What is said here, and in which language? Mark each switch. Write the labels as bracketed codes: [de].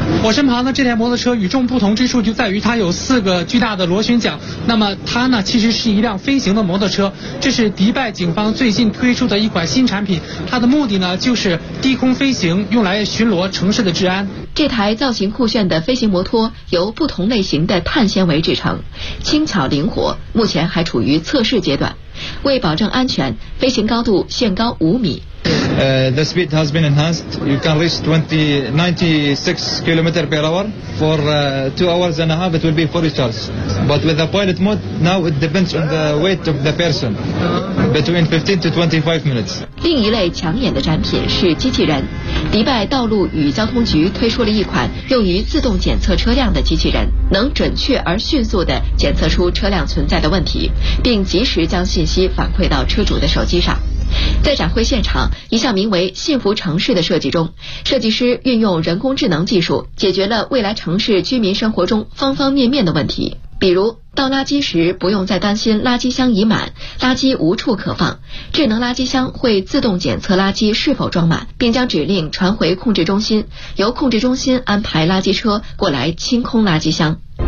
[zh] 我身旁的这台摩托车与众不同之处就在于它有四个巨大的螺旋桨，那么它呢其实是一辆飞行的摩托车，这是迪拜警方最近推出的一款新产品，它的目的呢就是低空飞行，用来巡逻城市的治安。这台造型酷炫的飞行摩托由不同类型的碳纤维制成，轻巧灵活，目前还处于测试阶段。为保证安全，飞行高度限高5米。 [en] The speed has been enhanced. You can reach 96 km per hour for 2 hours and a half. It will be fully charged. But with the pilot mode, now it depends on the weight of the person, between 15 to 25 minutes. [zh] 另一类抢眼的展品是机器人。迪拜道路与交通局推出了一款用于自动检测车辆的机器人，能准确而迅速地检测出车辆存在的问题，并及时将信息反馈到车主的手机上。在展会现场，一项名为幸福城市的设计中，设计师运用人工智能技术解决了未来城市居民生活中方方面面的问题，比如倒垃圾时不用再担心垃圾箱已满，垃圾无处可放，智能垃圾箱会自动检测垃圾是否装满，并将指令传回控制中心，由控制中心安排垃圾车过来清空垃圾箱。